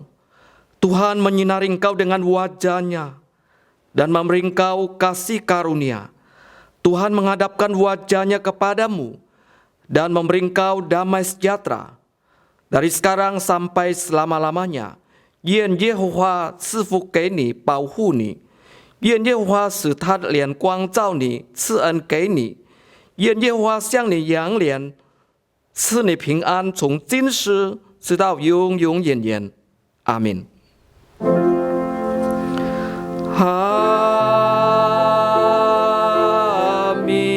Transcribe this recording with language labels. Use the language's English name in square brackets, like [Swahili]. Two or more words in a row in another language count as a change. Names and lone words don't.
[Indonesian] Tuhan menyinari engkau dengan wajah-Nya dan memberi engkau kasih karunia. Tuhan menghadapkan wajahnya kepadamu dan memberi engkau damai sejahtera dari sekarang sampai selama-lamanya. [Chinese] 愿耶和华赐福给你，保护你；愿耶和华使他的脸光照你，赐恩给你；愿耶和华向你扬脸，赐你平安，从今时直到永永远远。阿门。阿门。